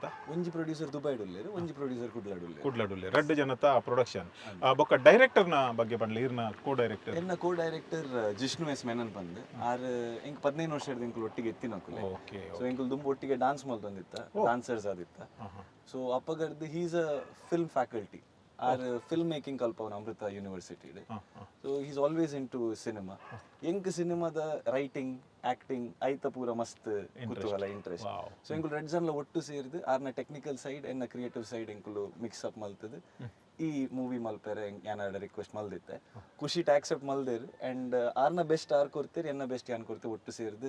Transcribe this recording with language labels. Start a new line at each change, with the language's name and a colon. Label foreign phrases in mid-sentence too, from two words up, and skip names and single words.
Tulu: ಒಂಜಿ ಪ್ರೊಡ್ಯೂಸರ್ ದುಬೈಡುಲ್ಲೇರು, ಒಂಜಿ ಪ್ರೊಡ್ಯೂಸರ್ ಕುಡ್ಲಾಡುಲ್ಲೇರು 2 ಜನತ ಪ್ರೊಡಕ್ಷನ್. ಬೊಕ್ಕ ಡೈರೆಕ್ಟರ್ನ ಬಗ್ಗೆ ಬಂಡ್ಲಿ ಇರ್ನ
English: co director
Tulu: ಎನ್ನ
English: co director
Tulu: ಜಿಷ್ಣು ಎಸ್ ಮೆನನ್ ಪಂದ್ ಆರ್ ಎಂಕ್ 15 ವರ್ಷ ಹಿಡ್ದು ಎಂಕುಲು ಒಟ್ಟಿಗೆ ಎತ್ತಿನಕುಲೆ. ಓಕೆ, ಸೊ ಎಂಕುಲು ದುಂಬು ಒಟ್ಟಿಗೆ ಡಾನ್ಸ್ ಮಲ್ತೊಂದಿತ್ತ, ಡಾನ್ಸರ್ಸ್ ಆದಿತ್ತ.
English: ಸೊ ಅಪ್ಪಗರ್ದು he's a film faculty ಆರ್ film making ಕಲ್ಪವನ ಅಮೃತ ಯೂನಿವರ್ಸಿಟಿ. so he's always into cinema.
Tulu: ಎಂಕ್ ಸಿನಿಮಾದ
English: writing acting
Tulu: ಐತ ಪೂರ ಮಸ್ತ್ ಕುತೂಹಲ ಇಂಟ್ರೆಸ್ಟ್. ಸೊ ಎಂಕುಲು ರೆಡ್ ಜನ್ಲ ಒಟ್ಟು ಸೇರಿದು ಆರ್ನ
English: technical side
Tulu: ಎನ್ನ
English: creative side
Tulu: ಎಂಕುಲು
English: mix up
Tulu: ಮಲ್ತದು ಈ ಮೂವಿ ಮಲ್ಪೆರೆ ಯಾನಾಡ ರಿಕ್ವೆಸ್ಟ್ ಮಲ್ದಿತ್ತೆ. ಖುಷಿ ಆಕ್ಸೆಪ್ಟ್ ಮಲ್ದೇರು ಅಂಡ್ ಆರ್ನ ಬೆಸ್ಟ್ ಆರ್ ಕೊಡ್ತೀರಿ ಎನ್ನ ಬೆಸ್ಟ್ ಯಾನ್ ಕೊಡ್ತೀವಿ ಒಟ್ಟು ಸೇರಿದು